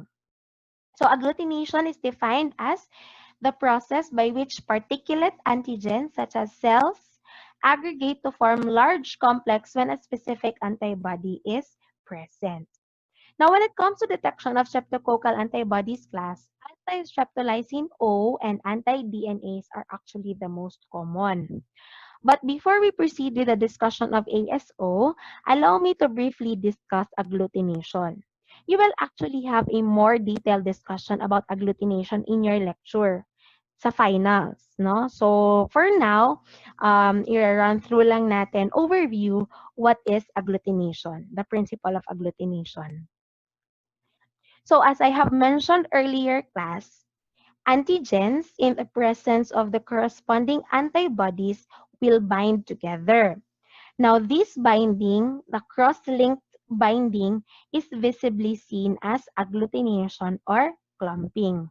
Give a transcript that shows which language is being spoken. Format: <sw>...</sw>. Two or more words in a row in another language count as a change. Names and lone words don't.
<en>So, agglutination is defined as the process by which particulate antigens, such as cells, aggregate to form large complex when a specific antibody is present. Now, when it comes to detection of streptococcal antibodies class, anti-streptolysin O and anti-DNase are actually the most common. But before we proceed with the discussion of ASO, allow me to briefly discuss agglutination. You will actually have a more detailed discussion about agglutination in your lecture sa finals, no? So, for now,</en> <tl>i-run through lang natin</tl> <en>overview what is agglutination, the principle of agglutination. So as I have mentioned earlier, class, antigens in the presence of the corresponding antibodies will bind together. Now, this binding, the cross-linked binding, is visibly seen as agglutination or clumping.</en>